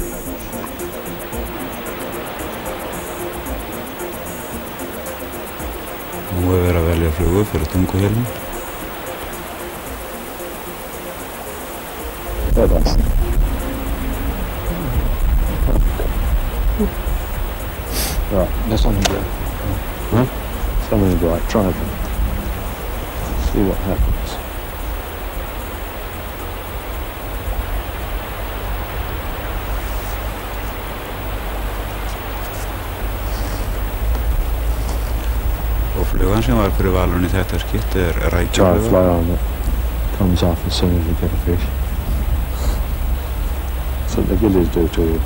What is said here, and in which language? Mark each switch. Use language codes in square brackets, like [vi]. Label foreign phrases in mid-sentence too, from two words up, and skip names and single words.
[is] Nú er verið að velja flugu fyrir Tunguhylinn. [en] Right, there's something there. Huh? Something right, try them. See what happens. [is] Og flugan sem var fyrir valurinn í þetta skipti er [en] Try to [is] rækjufluga. [en] fly on it. Comes off as soon as you get a fish. That's what the gillies do to you.